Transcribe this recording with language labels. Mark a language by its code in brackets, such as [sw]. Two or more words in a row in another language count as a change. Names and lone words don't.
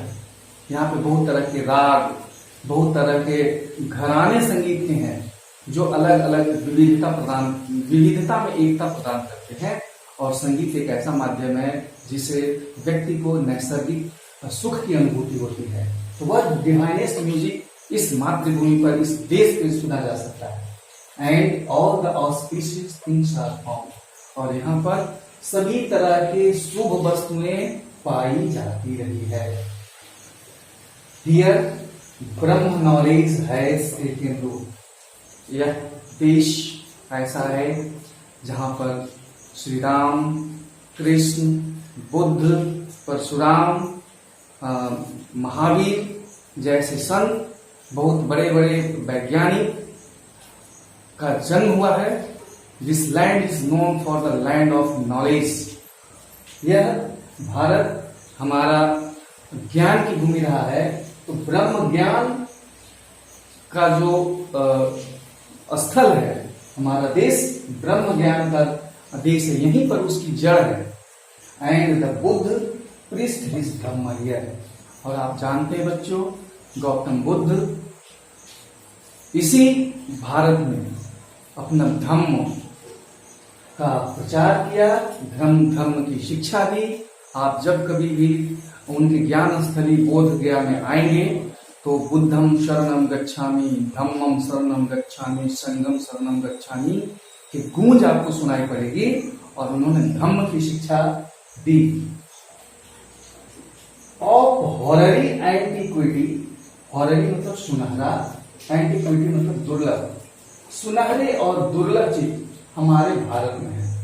[hi] यहाँ पे बहुत तरह के राग, बहुत तरह के घराने संगीत के हैं जो अलग अलग विविधता में एकता प्रदान करते हैं। और संगीत एक ऐसा माध्यम है जिसे व्यक्ति को नैसर्गिक सुख की अनुभूति होती है। तो वह [en] divinest music [hi] इस मातृभूमि पर, इस देश में सुना जा सकता है। [en] and all the auspicious things are found, [hi] और यहाँ पर सभी तरह के शुभ वस्तुएं पाई जाती रही है। [en] here Brahma knowledge has taken root, [hi] यह देश ऐसा है जहां पर श्री राम, कृष्ण, बुद्ध, परशुराम, महावीर जैसे संत, बहुत बड़े बड़े वैज्ञानिक का जन्म हुआ है। [en] this land is known for the land of knowledge, [hi] यह भारत हमारा ज्ञान की भूमि रहा है। तो ब्रह्म ज्ञान का जो स्थल है, हमारा देश ब्रह्म ज्ञान का देश है, यहीं पर उसकी जड़ है। [en] and the Buddha priest his Dhamma here, [hi] और आप जानते हैं बच्चों, गौतम बुद्ध इसी भारत में अपना धम्म का प्रचार किया, धर्म की शिक्षा दी। आप जब कभी भी उनके ज्ञान स्थली बोध गया में आएंगे तो [pi] बुद्धम शरणम गच्छामि, धम्मम शरणम गच्छामि, संगम शरणम गच्छामि [hi] की गूंज आपको सुनाई पड़ेगी। और उन्होंने धम्म की शिक्षा दी। [en] of hoary antiquity, [hi] हॉररी मतलब सुनहरा, एंटीक्विटी मतलब दुर्लभ, सुनहरे और दुर्लभ चीज हमारे भारत में है।